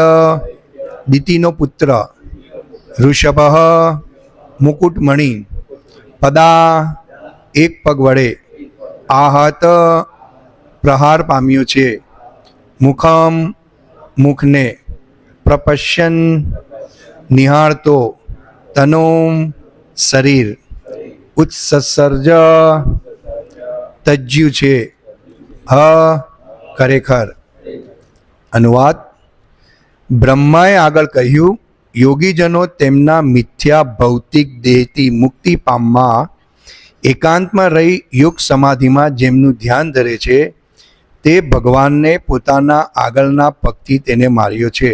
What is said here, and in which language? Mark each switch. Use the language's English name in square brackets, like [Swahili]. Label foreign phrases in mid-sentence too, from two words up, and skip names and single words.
[Gujarati] દિતિનો પુત્ર ઋષભઃ મુકુટમણિ પદા એક પગ વડે આહત પ્રહાર પામ્યો છે મુખમ મુખને પ્રપશ્યન નિહારતો તનોમ શરીર ઉત્સર્જ તજ્યુ છે હ ખરેખર. अनुवाद. બ્રહ્માએ આગળ કહ્યું, યોગીજનો તેમના મિથ્યા ભૌતિક દેહથી મુક્તિ પામવા એકાંતમાં રહી યોગ સમાધિમાં જેમનું ધ્યાન ધરે છે તે ભગવાનને પોતાના આગળના પગથી તેને માર્યો છે.